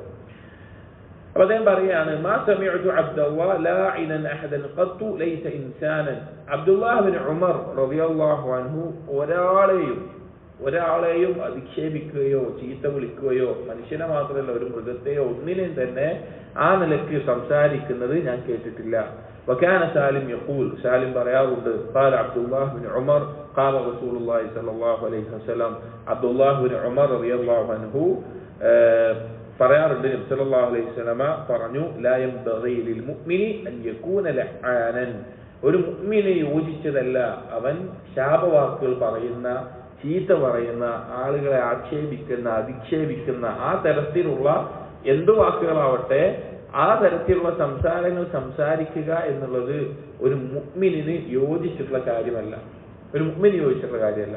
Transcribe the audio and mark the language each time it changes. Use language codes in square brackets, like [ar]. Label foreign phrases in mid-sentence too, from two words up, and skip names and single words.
[ml] അപ്പൊ അദ്ദേഹം പറയാണ് [ar] ما سمعت عبد الله لاعنا أحدا قط ليس إنسانا. [ml] അബ്ദുല്ലാഹ് ഇബ്നു ഉമർ [ar] رضي الله عنه [ml] ഒരാളെയും അധിക്ഷേപിക്കുകയോ ചീത്ത വിളിക്കുകയോ, മനുഷ്യനെ മാത്രമല്ല ഒരു മൃഗത്തെയോ ഒന്നിനെയും തന്നെ ആ നിലയ്ക്ക് സംസാരിക്കുന്നത് ഞാൻ കേട്ടിട്ടില്ല. [ar] وكان سالم يقول سالم പറയാറുണ്ട് قال عبد الله بن عمر قال رسول الله صلى الله عليه وسلم عبد الله بن عمر رضي الله عنه [ml] പറയാറുണ്ട് നബി [ar] صلى الله عليه وسلم [ml] പറഞ്ഞു [ar] لا ينبغي للمؤمن أن يكون لعانا [ml] ഒരു മുഅ്മിന് യോജിച്ചതല്ല അവൻ ശാപവാക്കുകൾ പറയുന്ന ചീത്ത പറയുന്ന ആളുകളെ ആക്ഷേപിക്കുന്ന അധിക്ഷേപിക്കുന്ന ആ തരത്തിലുള്ള എന്ത് വാക്കുകളാവട്ടെ ആ തരത്തിലുള്ള സംസാരങ്ങൾ സംസാരിക്കുക എന്നുള്ളത് ഒരു മുഅ്മിനിന് യോജിച്ചിട്ടുള്ള കാര്യമല്ല, ഒരു മുഅ്മിന് യോജിച്ചിട്ടുള്ള കാര്യമല്ല.